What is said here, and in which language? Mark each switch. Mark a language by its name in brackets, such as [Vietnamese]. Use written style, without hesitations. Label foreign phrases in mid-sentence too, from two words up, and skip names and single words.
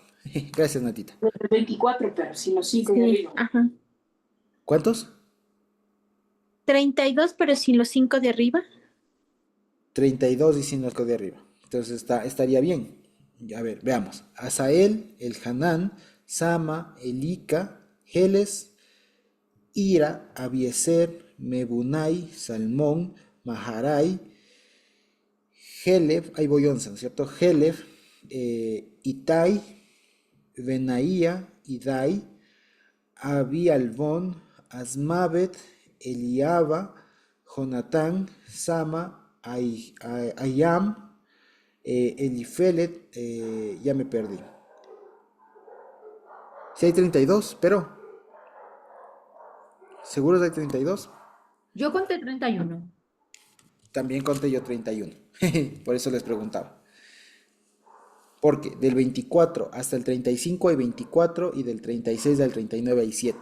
[Spanish] Gracias, Natita. 24, pero si los 5 de arriba. Ajá. ¿Cuántos? 32, pero sin los 5 de arriba. 32 diciendo el de arriba. Entonces estaría bien. A ver, veamos. Asael, el Hanán, Sama, Elika, Heles, Ira, Abieser, Mebunai, Salmón, Maharai, Helef, ahí voy 11, ¿no es cierto? Helef, Itai, Benaía, Idai, Abi-Albón, Asmavet, Eliaba, Jonatán, Sama, Ayam, Elifelet, ya me perdí. Si hay 32, pero ¿seguros hay 32? Yo conté 31. También conté yo 31. Por eso les preguntaba. Porque del 24 hasta el 35 hay 24 y del 36 al 39 hay 7.